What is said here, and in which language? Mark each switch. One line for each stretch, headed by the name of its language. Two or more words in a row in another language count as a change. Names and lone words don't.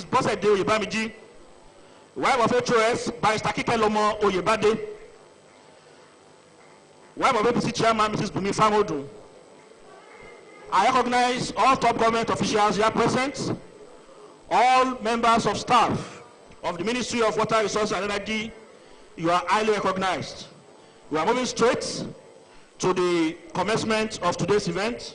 English: Bosede Oyebamiji, wife of HOS, Barrister Kikelomo Oyebade, wife of APC Chairman, Mrs. Bumi Famodun. I recognize all top government officials here present, all members of staff of the Ministry of Water Resources and Energy. You are highly recognized. We are moving straight to the commencement of today's event.